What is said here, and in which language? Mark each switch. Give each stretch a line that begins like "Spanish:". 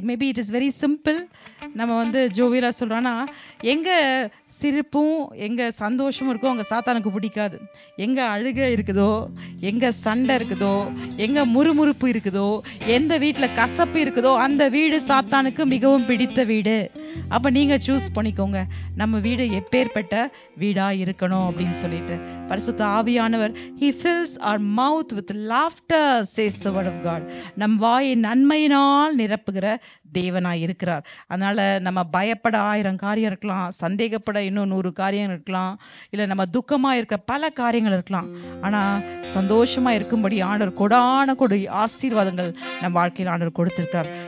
English: Maybe it is very simple.
Tamil: நம்ம ஜோவியலாக சொல்கிறோன்னா, எங்கே சிரிப்பும் எங்கே சந்தோஷமும் இருக்கோ அங்கே சாத்தானுக்கு பிடிக்காது. எங்கே அழுகை இருக்குதோ, எங்கே சண்டை இருக்குதோ, எங்கே முறுமுறுப்பு இருக்குதோ, எந்த வீட்டில் கசப்பு இருக்குதோ அந்த வீடு சாத்தானுக்கு மிகவும் பிடித்த வீடு. அப்போ நீங்கள் சூஸ் பண்ணிக்கோங்க, நம்ம வீடு எப்பேற்பட்ட வீடாக இருக்கணும் அப்படின்னு சொல்லிட்டு.
English: பரிசுத்த ஆவியானவர் he fills our mouth with laughter says the word of God.
Tamil: நம் வாயை நன்மையினால் நிரப்புகிற தேவனாய் இருக்கிறார். அதனால் நம்ம பயப்பட 1000 காரியம் இருக்கலாம், சந்தேகப்பட இன்னும் 100 காரியம் இருக்கலாம், இல்லை நம்ம துக்கமாக இருக்கிற பல காரியங்கள் இருக்கலாம். ஆனால் சந்தோஷமாக இருக்கும்படி ஆண்டவர் கொடான கொடு ஆசீர்வாதங்கள் நம் வாழ்க்கையில் ஆண்டவர் கொடுத்திருக்கார்.